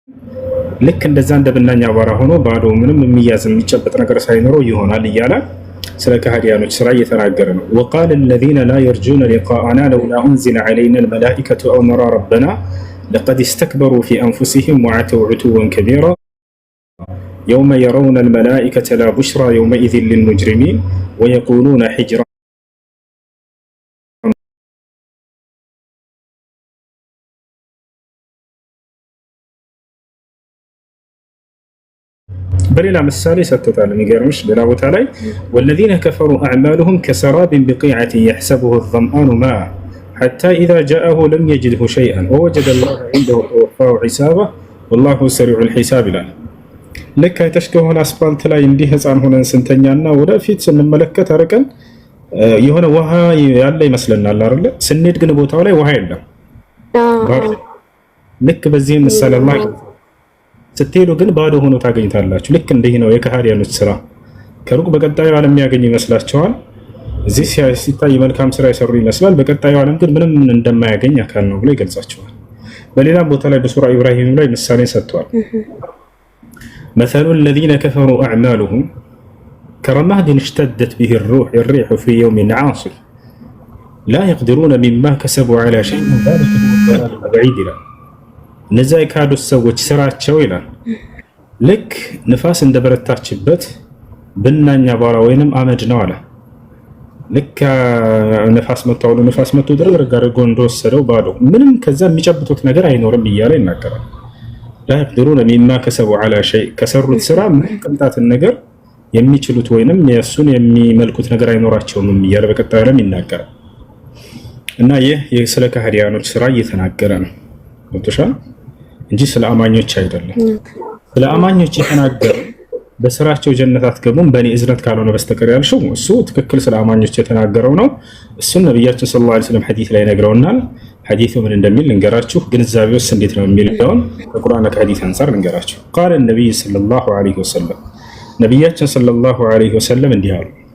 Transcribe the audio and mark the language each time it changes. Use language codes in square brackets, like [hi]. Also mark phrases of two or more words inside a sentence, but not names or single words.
[am] ልክ እንደዛ እንደብናኛ አቧራ ሆኖ ባዶ ምንም የሚያዝ የሚጨበጥ ነገር ሳይኖረው ይሆናል እያለ ስለ ከሃዲያኖች ስራ እየተናገረ ነው። [ar] وقال الذين لا يرجون لقاءنا لولا أنزل علينا الملائكة أو نرى ربنا لقد استكبروا في أنفسهم وعتوا عتوا كبيرا يوم يرون الملائكة لا بشرى يومئذ للمجرمين ويقولون حجرا [am] በሌላ ምሳሌ ሰጥቶታል። የሚገርምሽ ሌላ ቦታ ላይ [ar] والذين كفروا أعمالهم كسراب بقيعة يحسبه الظمآن ماء حتى إذا جاءه لم يجده شيئا ووجد الله عنده فوفاه حسابه والله سريع الحساب [am] ይላል። ልክ አይተሽከሆነ አስፋልት ላይ እንዲህ ህፃን ሆነን ስንተኛና ወደፊት ስንመለከት አርቀን የሆነ ውሃ ያለ ይመስለናል አይደል? ስንሄድ ግን ቦታው ላይ ውሃ የለም። ልክ በዚህ ምሳሌ አላህ ስትሄዱ ግን ባዶ ሆኖ ታገኝታላችሁ። ልክ እንደዚህ ነው የከሃዲያኖች ስራ። ከሩቅ በቀጣዩ ዓለም የሚያገኙ ይመስላቸዋል። እዚህ ሲታይ መልካም ስራ የሰሩ ይመስላል። በቀጣዩ ዓለም ግን ምንም እንደማያገኝ አካል ነው ብሎ ይገልጻቸዋል። በሌላም ቦታ ላይ በሱራ ኢብራሂም ላይ ምሳሌ ሰጥቷል። [ar] مثل الذين كفروا أعمالهم كرماد اشتدت به الريح في يوم عاصف لا يقدرون مما كسبوا على شيء ذلك هو الضلال البعيد له [am] እነዚያ የካዱ ሰዎች ስራቸው ይላል ልክ ንፋስ እንደበረታችበት ብናኛ አቧራ ወይንም አመድ ነው አለ። ልክ ንፋስ መጣው ንፋስ መጥቶ ድርግርግ አድርጎ እንደወሰደው ባዶ ምንም ከዛ የሚጨብጡት ነገር አይኖርም እያለ ይናገራል። [ar] لا يقدرون مما كسبوا على شيء [am] ከሰሩት ስራ ምንም ቅንጣትን ነገር የሚችሉት ወይንም የሱን የሚመልኩት ነገር አይኖራቸውም እያለ በቀጣዩ ዓለም ይናገራል። እና ይህ ስለ ከሃዲያኖች ስራ እየተናገረ ነው ወጥቷል እንጂ ስለ አማኞች አይደለም። ስለ አማኞች የተናገረ በስራቸው ጀነት አትገቡም በእኔ እዝነት ካልሆነ በስተቀር ያልሽው እሱ ትክክል ስለ አማኞች የተናገረው ነው። እሱን ነብያችን [ar] صلى الله عليه وسلم [am] ሐዲስ ላይ ነግረውናል። ሐዲሱ ምን እንደሚል ልንገራችሁ፣ ግንዛቤውስ እንዴት ነው የሚለውን ከቁርአንና ከሐዲስ አንፃር ልንገራችሁ። [ar] قال النبي صلى الله عليه وسلم [am] ነብያችን [ar] صلى الله عليه وسلم [am] እንዲህ አሉ፣